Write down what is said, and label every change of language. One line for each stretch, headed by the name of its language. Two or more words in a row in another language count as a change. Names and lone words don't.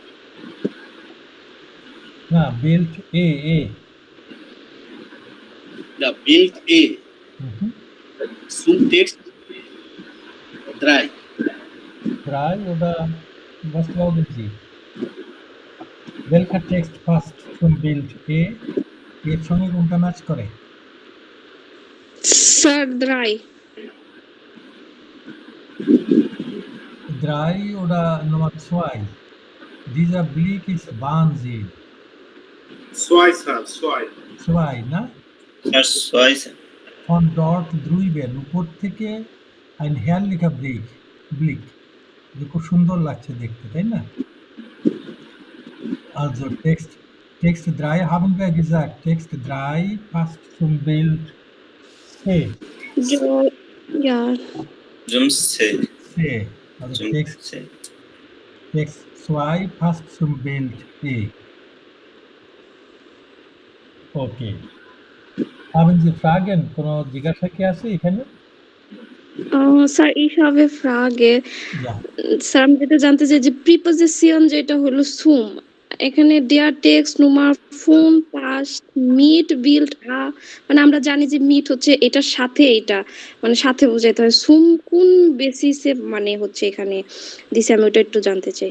German: Na, Bild E. Ja, Bild E zum Text 3. 3 oder was glauben Sie? Welcher Text passt zum Bild E?
Bangla: এর সঙ্গে কোনটা ম্যাচ করে?
English: Sir, 3.
German: 3 oder Nummer 2? Dieser Blick ist Wahnsinn. Zwei, sir. Zwei.
Bangla: 2, না?
German: Zwei, sir. Von dort drüben,
Bangla: উপর থেকে
German: ein herrlicher Blick.
Bangla: যে খুব সুন্দর লাগছে দেখতে, তাই না?
German: Also Text 3 haben wir gesagt. Text 3 passt zum Bild C. Ja. Zum C. C. Also Zum Text C. 2 passt zum Bild E. Okay. Haben Sie Fragen?
Bangla: কোনো জিজ্ঞাসা কি আছে এখানে?
German: Sir, ich habe Frage. Ja.
Bangla: Sir, আমি যেটা জানতে চাই যে প্রিপোজিশন যেটা হলো সুম, এখানে
German: der Text Nummer von passt mit Bild
Bangla: মানে আমরা জানি যে মিট হচ্ছে এটার সাথে এটা মানে সাথে বোঝাইতে হয়। সুম কোন বেসিসে মানে হচ্ছে এখানে দিছে, আমি ওটা একটু জানতে চাই।